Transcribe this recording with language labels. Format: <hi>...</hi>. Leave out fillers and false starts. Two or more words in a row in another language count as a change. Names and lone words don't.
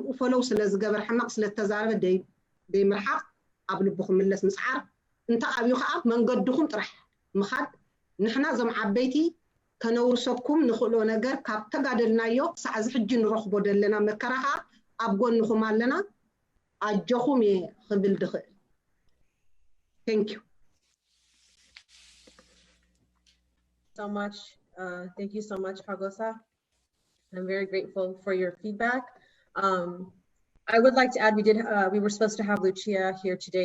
<ti>ፈለው ስለ ዝገበር ሕማቕ ስለ ተዛረበ ደይምርሓቕ ኣብ ልብኹም ምለስ ምፅዓር እንታይ ኣብዩ ከዓ መንገድኹም ጥራሕ ምኻድ ንሕና ዞም ዓበይቲ ከነውርሰኩም ንኽእሎ ነገር ካብ ተጋደልናዮ ክሳዕ እዚ ሕጂ ንረኽቦ ዘለና መከራ ከዓ ኣብ ጎንኹም ኣለና ኣጀኹም እየ ክብል ድኽእል</ti> <en>Thank you. Thank you so much, Hagosa. I'm very grateful for your feedback. I would like to add, we were supposed to have Lucia here today.</en>